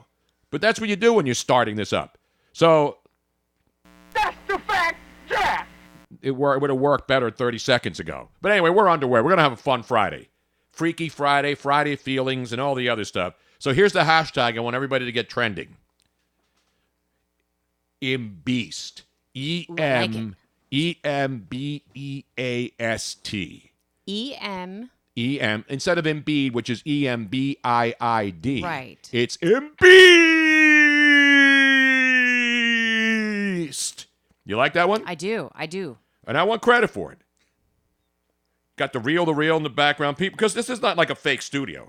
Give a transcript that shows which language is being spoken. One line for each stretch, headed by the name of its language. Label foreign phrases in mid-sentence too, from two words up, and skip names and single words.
English: But that's what you do when you're starting this up. So That's the fact, Jack. it would have worked better 30 seconds ago. But anyway, we're underway. We're going to have a fun Friday. Freaky Friday, Friday feelings, and all the other stuff. So here's the hashtag I want everybody to get trending. Embeast. E-M-E-M-B-E-A-S-T. E-M. E-M. Instead of Embiid, which is E-M-B-I-I-D. Right. It's Embeast. You like that one? I do. And I want credit for it. Got the reel in the background, people, because this is not like a fake studio.